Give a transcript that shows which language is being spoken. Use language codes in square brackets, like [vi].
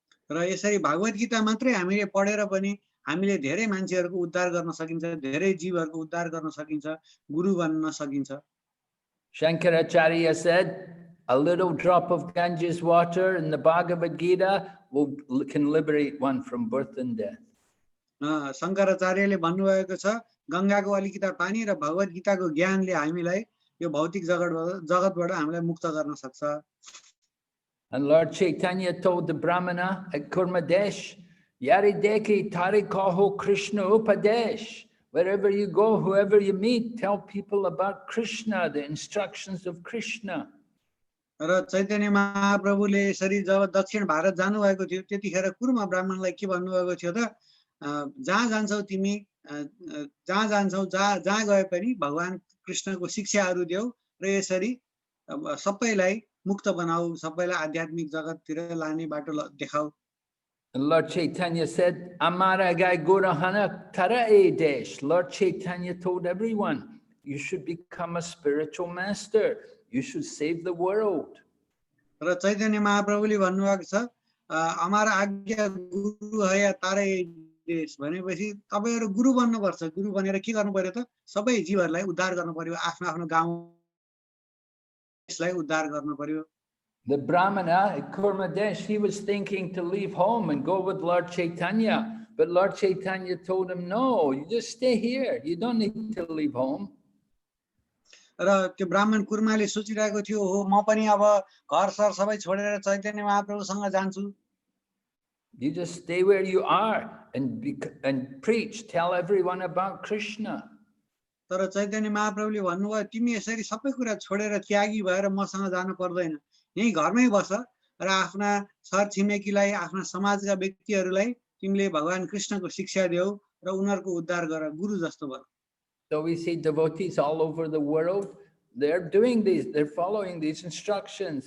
[ne] र यसरी भागवत गीता मात्रै हामीले पढेर पनि हामीले धेरै मान्छेहरूको उद्धार गर्न सकिन्छ धेरै जीवहरूको उद्धार गर्न सकिन्छ गुरु बन्न सकिन्छ [en] Shankaracharya said, a little drop of Ganges water in the Bhagavad Gita can liberate one from birth and death. [ne] शङ्कराचार्यले भन्नुभएको छ गङ्गाको अलिकति पानी र भगवत गीताको ज्ञानले हामीलाई यो भौतिक जगतबाट हामीलाई मुक्त गर्न सक्छ [en] And Lord Chaitanya told the Brahmana at Kurmadesh, [bn] Yari deki tarikaho Krishna upadesh. [en] Wherever you go, whoever you meet, tell people about Krishna, the instructions of Krishna. [ne] र चैतन्य महाप्रभुले यसरी जब दक्षिण भारत जानुभएको थियो त्यतिखेर कुर्म ब्राह्मणलाई के भन्नुभएको थियो त जहाँ जान्छौ तिमी जहाँ जान्छौ जहाँ गए पनि भगवान कृष्णको शिक्षाहरू देऊ र यसरी सबैलाई मुक्त बनाऊ सबैलाई आध्यात्मिक जगततिर लाने बाटो देखाऊ [en] And Lord Chaitanya said, [bn] Amara gai gurahana tarae desh. [en] Lord Chaitanya told everyone, you should become a spiritual master. You should save the world. [ne] र चैतन्य महाप्रभुले भन्नुभएको छ [bn] अमारा आज्ञा गुरु है तारे देश [ne] भनेपछि तपाईहरु गुरु बन्नुपर्छ गुरु बनेर के गर्नु पर्यो त सबै जीवहरुलाई उद्धार गर्नु पर्यो आफ्नो आफ्नो गाउँ देशलाई उद्धार गर्नु पर्यो [en] The Brahmana at Kurmadesh, he was thinking to leave home and go with Lord Chaitanya. But Lord Chaitanya told him, no, you just stay here. You don't need to leave home. [ne] र त्यो ब्राह्मण कुर्माले सोचिरहेको थियो हो म पनि अब घर sir सबै छोडेर चैतन्य महाप्रभुसँग जान्छु [en] You just stay where you are and preach, tell everyone about Krishna. [ne] तर चैतन्य महाप्रभुले भन्नुभयो तिमी यसरी सबै कुरा छोडेर त्यागी भएर मसँग जानु पर्दैन यही घरमै बस र आफ्ना छरछिमेकीलाई आफ्ना समाजका व्यक्तिहरूलाई तिमीले भगवान कृष्णको शिक्षा देऊ र उनीहरुको उद्धार गर गुरु जस्तो भन [en] So we see devotees all over the world, they're doing these, they're following these instructions.